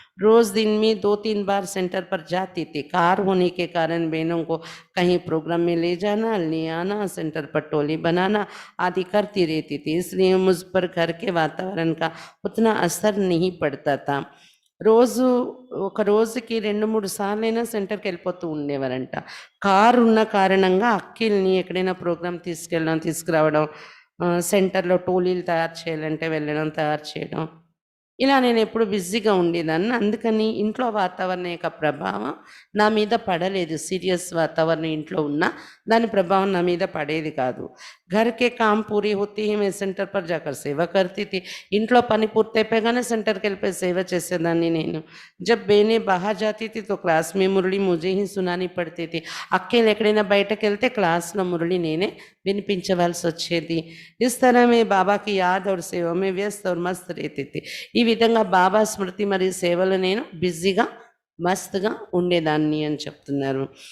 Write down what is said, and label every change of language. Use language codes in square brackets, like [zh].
[hi] रोज़ दिन में 2-3 बार सेंटर पर जाती थी. कार होने के कारण बहनों को कहीं प्रोग्राम में ले जाना, ले आना, सेंटर पर टोली बनाना आदि करती रहती थी, इसलिए मुझ पर घर के वातावरण का उतना असर नहीं पड़ता था. [te] రోజు ఒక రోజుకి 2-3 సార్లైనా సెంటర్కి వెళ్ళిపోతూ ఉండేవారంట. కారు ఉన్న కారణంగా అక్కిల్ని ఎక్కడైనా ప్రోగ్రామ్ తీసుకెళ్ళడం, తీసుకురావడం, సెంటర్లో టోలీలు తయారు చేయాలంటే వెళ్ళడం, తయారు చేయడం, ఇలా నేనెప్పుడు బిజీగా ఉండేదాన్ని. అందుకని ఇంట్లో వాతావరణం యొక్క ప్రభావం నా మీద పడలేదు. సీరియస్ వాతావరణం ఇంట్లో ఉన్నా దాని ప్రభావం నా మీద పడేది కాదు. [hi] घर के काम पूरे होते ही मैं सेंटर पर जाकर सेवा करती थी. [te] ఇంట్లో పని పూర్తయిపోగానే సెంటర్‌కెళ్ళిపోయి సేవ చేసేదాన్ని నేను. [hi] जब बहनें बाहर जाती थी तो क्लास में मुरली मुझे ही सुनानी पड़ती थी. [te] అక్కేలు ఎక్కడైనా బయటకెళ్తే క్లాస్‌లో మురళి నేనే వినిపించవలసొచ్చేది. [hi] इस तरह मैं बाबा की याद और सेवा में व्यस्त और मस्त रहती थी. [te] ఈ విధంగా బాబా స్మృతి మరియు సేవలో నేను బిజీగా मस्तగా ఉండేదాన్ని అని చెప్తున్నారు.